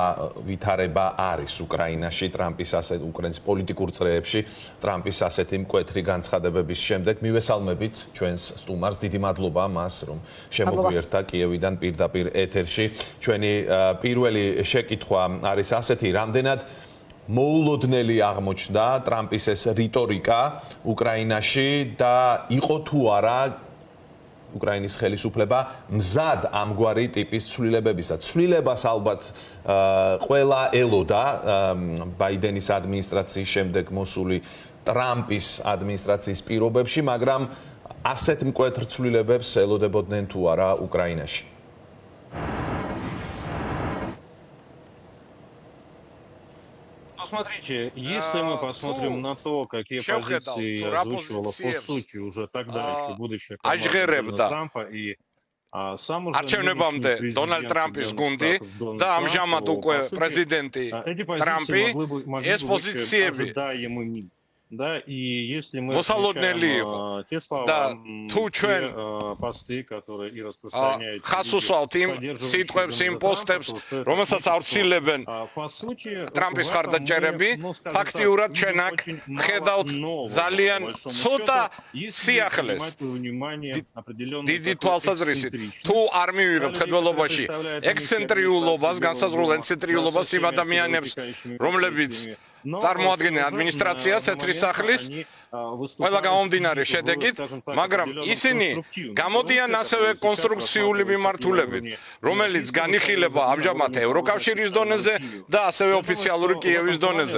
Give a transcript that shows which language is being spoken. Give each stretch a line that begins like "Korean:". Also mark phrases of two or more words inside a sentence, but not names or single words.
Georgian: ვითარება არის უკრაინაში ტრამპის ასეთ უკრაინის პოლიტიკურ წრეებში ტრამპის ასეთი მკვეთრი განცხადებების შემდეგ მივესალმებით ჩვენს სტუმარს დიდი მადლობა მას რომ შემოგვიერთდა კიევიდან პირდაპირ ეთერში ჩვენი პირველი შეკითხვა არის ასეთი რამდენად მოულოდნელი აღმოჩნდა ტრამპის ეს რიტორიკა უკრაინაში და იყო თუ არა უკრაინის ხელისუფლება მზად ამგვარი ტიპის ცვლილებებისა. ცვლილებას ალბათ ყველა ელოდა ბაიდენის ადმინისტრაციის შემდეგ მოსული ტრამპის ადმინისტრაციის პირობებში, მაგრამ ასეთ მკვეთრ ცვლილებებს ელოდებოდნენ თუ არა უკრაინაში.
Russian: Смотрите, если мы посмотрим на то, какие позиции озвучивала по сути уже тогда еще будущая команда Трампа и сам уже
Georgian: არჩევნებამდე დონალდ ტრამპის გუნდი და ამჟამად უკვე პრეზიდენტი ტრამპი ეს პოზიციები
Russian: Да, и если мы те слова, посты, которые и распространяют,
Georgian: ხასუსვავთ იმ სიტყვებს, იმ პოსტებს, რომელსაც ავრცილებენ ტრამპის მხარდაჭერები, ფაქტიურად ჩვენ აქ ხედავთ ძალიან ცოტა სიახლეს. დიდი თვალსაზრისით, თუ არ მივიღებთ ხედველობაში ექსცენტრიულობას, განსაზღვრულ ექსცენტრიულობას იმ ადამიანებს, რომლებიც წარმოადგენენ ადმინისტრაციას თეთრი სახლის ყველა გამომდინარე შედეგით, მაგრამ ისინი გამოდიან ასევე კონსტრუქციული მიმართულებით, რომელიც განიხილება ამჟამად ევროკავშირის დონეზე და ასევე ოფიციალური კიევის დონეზე.